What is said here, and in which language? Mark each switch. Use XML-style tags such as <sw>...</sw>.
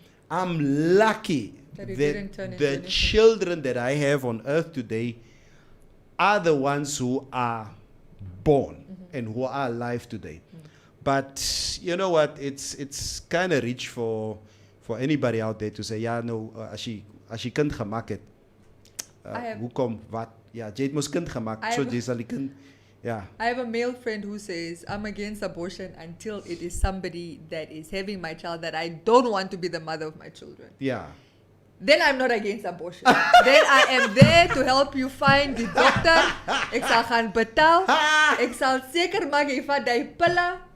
<en>I'm lucky that the children that I have on earth today are the ones who are born and who are alive today. But you know what? It's kind of rich for anybody out there to say,</en> <af>ja, no, as jy kind gemaak het. Hoekom wat? Ja, jy het mos kind gemaak, so jy sal die kind.</af> <en>Yeah. I have a male friend who says, I'm against abortion until it is somebody that is having my child that I don't want to be the mother of my children. Yeah. Then I'm not against abortion. Then I am there to help you find the doctor.</en> <af>Ek sal gaan betaal. Ek sal seker maak jy vat die pille.</af>